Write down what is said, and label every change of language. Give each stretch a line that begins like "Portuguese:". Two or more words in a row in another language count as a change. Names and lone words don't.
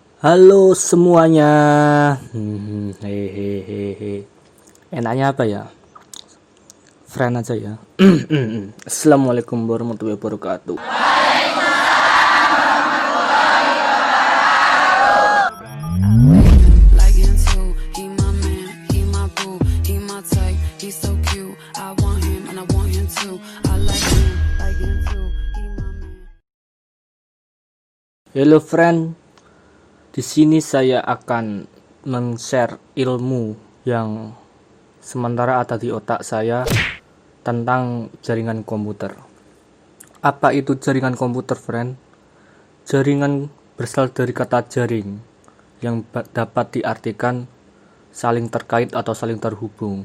Indonesian: Halo semuanya. Hehehe. Enaknya apa ya? Friend aja ya.
Arabic: السلام عليكم ورحمة الله وبركاته.
English: Like him too, he my man, he my boo, he my type, he's so cute. I want him and I want him too. I like him too, he my man. Hello friend.
Indonesian: Di sini saya akan men-share ilmu yang sementara ada di otak saya tentang jaringan komputer. Apa itu jaringan komputer, friend? Jaringan berasal dari kata jaring yang dapat diartikan saling terkait atau saling terhubung.